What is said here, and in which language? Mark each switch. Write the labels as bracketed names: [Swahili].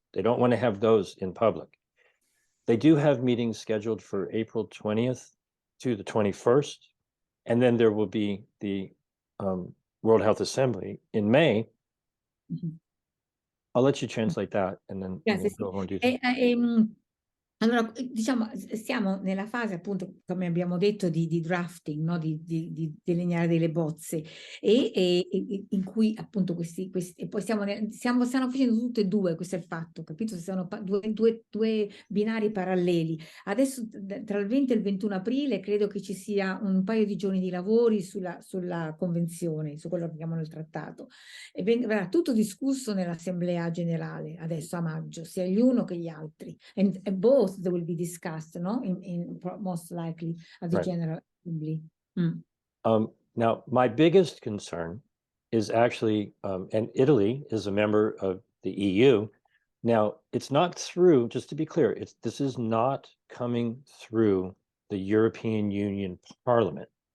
[English] They don't want to have those in public. They do have meetings scheduled for April 20th to the 21st, and then there will be the World Health Assembly in May. Mhm. I'll let you translate that, and then [Italian] Grazie, [English] we'll go more in [Italian] sì. [English] detail. [Italian] Allora, diciamo, siamo nella fase appunto, come abbiamo detto, di drafting, no? di delineare delle bozze e in cui appunto e poi stanno facendo tutte e due, questo è il fatto, capito? Sono due binari paralleli. Adesso tra il 20 e il 21 aprile credo che ci sia un paio di giorni di lavori sulla convenzione, su quello che chiamano il trattato. E verrà tutto discusso nell'Assemblea Generale adesso a maggio, sia gli uno che gli altri. [English] And both they will be discussed, no? Most likely at the Right. General Assembly. Now, my biggest concern is actually, and Italy is a member of the EU. Now, it's not through, just to be clear, this is not coming through the European Union Parliament.